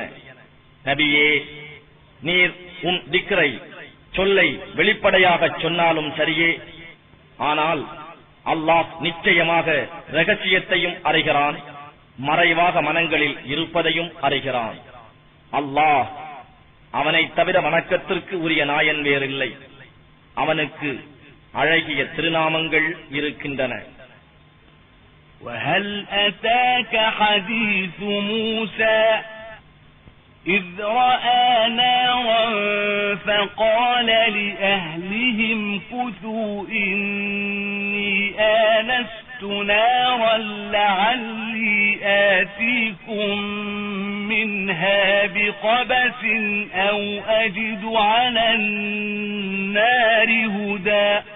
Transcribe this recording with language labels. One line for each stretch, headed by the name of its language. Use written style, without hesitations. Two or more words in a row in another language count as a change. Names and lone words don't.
Tamil: நபியே, நீர் உம் திக்ரை சொல்லை வெளிப்படையாக சொன்னாலும் சரியே, ஆனால் அல்லாஹ் நிச்சயமாக ரகசியத்தையும் அறிகிறான், மறைவாக மனங்களில் இருப்பதையும் அறிகிறான். அல்லாஹ் அவனை தவிர வணக்கத்திற்கு உரிய நாயன் வேறில்லை. அவனுக்கு அழகிய திருநாமங்கள் இருக்கின்றன.
Arabic: وهل أتاك حديث موسى إذ رأى نارا فقال لأهلهم كثوا إني آنست نارا لعلي آتيكم منها بقبس أو أجد على النار هدى